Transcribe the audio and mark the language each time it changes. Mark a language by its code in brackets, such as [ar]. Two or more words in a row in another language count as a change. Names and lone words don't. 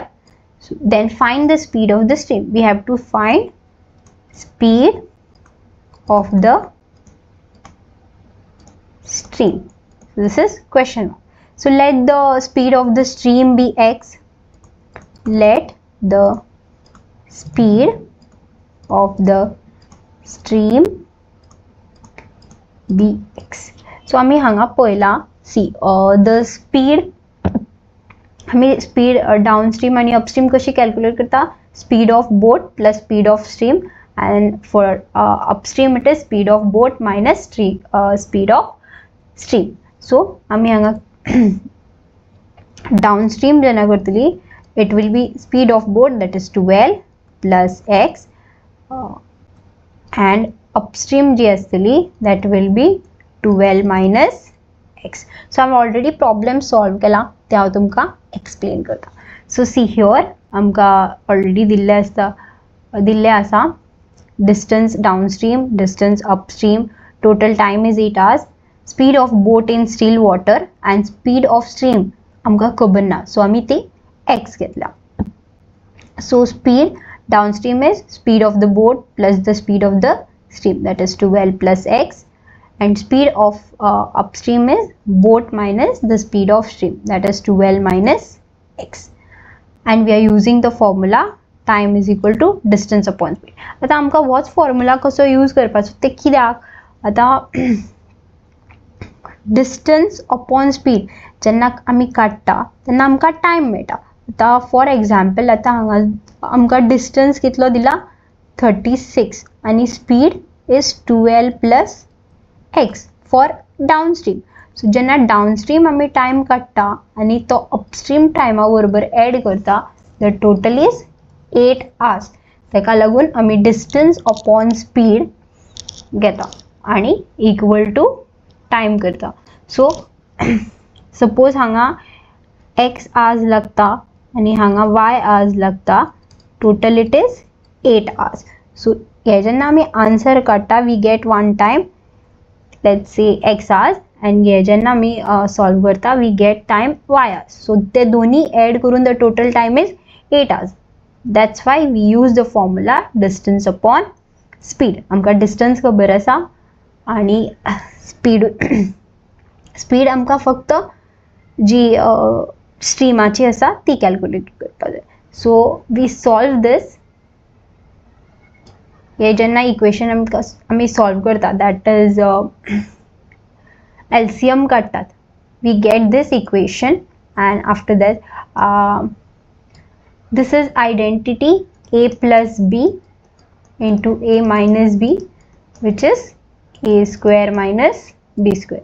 [en] So then find the speed of the stream. We have to find speed of the stream. So this is question 1. So let the speed of the stream be x. Let the speed of the stream be x. [kok] So आम्ही हांगा पळयला [en] see the speed [kok] आम्ही [en] speed downstream [kok] आणि अपस्ट्रीम कशी कॅल्क्युलेट करता. [en] speed of boat plus speed of stream and for upstream it is speed of boat minus speed of stream. [kok] सो आम्ही हांगा डाउनस्ट्रीम जेन्ना करतली [en] it will be speed of boat that is 12 plus x and upstream [kok] जी आसतली [en] that will be 12 minus x. [kok] सो हांवें [en] already problem [kok] सॉल्व केला ते हांव तुमकां एक्सप्लेन करता. [en] so see here [kok] आमकां ऑलरेडी दिल्ले आसा [en] distance downstream, distance upstream, total time is 8 hours, speed of boat in still water and speed of stream [kok] आमकां खबर ना सो आमी ती एक्स घेतला. [en] so speed downstream is speed of the boat plus the speed of the stream that is 12 plus x and speed of upstream is boat minus the speed of stream that is 12 minus x and we are using the formula time is equal to distance upon speed. [kok] आता आमकां होच फॉर्म्युला कसो यूज करपाचो ते कित्याक आता [en] distance upon speed [kok] जेन्ना आमी काडटा तेन्ना आमकां टायम मेळटा. आता [en] for example [kok] आता हांगा आमकां डिस्टन्स कितलो दिला 36 आणि [en] speed is 12 plus x for downstream. [kok] So जेन्ना डाउनस्ट्रीम आमी टायम काडटा आणि तो अपस्ट्रीम टायमा बरोबर एड करता [en] the total is 8 hours. [kok] तेका लागून आमी [en] distance upon speed [kok] घेता आणि [en] equal to time [kok] करता. [en] so suppose [kok] हांगा [en] x hours [kok] लागता आणि हांगा [en] y hours [kok] लागता, [en] total it is 8 hours. [kok] सो हे जेन्ना आमी आन्सर काडटा [en] we get one time let's say x hours and [kok] हे जेन्ना आमी सॉल्व करता [en] we get time y hours. [kok] सो ते दोन्ही एड करून [en] the total time is 8 hours. That's why we use the formula distance upon speed. [kok] आमकां डिस्टन्स खबर आसा आणि स्पीड आमकां फक्त जी स्ट्रीमाची आसा ती कॅल्क्युलेट करपाक जाय. [en] so we solve this. [kok] हे जेन्ना इक्वेशन आमी सॉल्व करता [en] that is LCM काडटात we get this equation and after that this is identity a plus b into a minus b which is a square minus b square.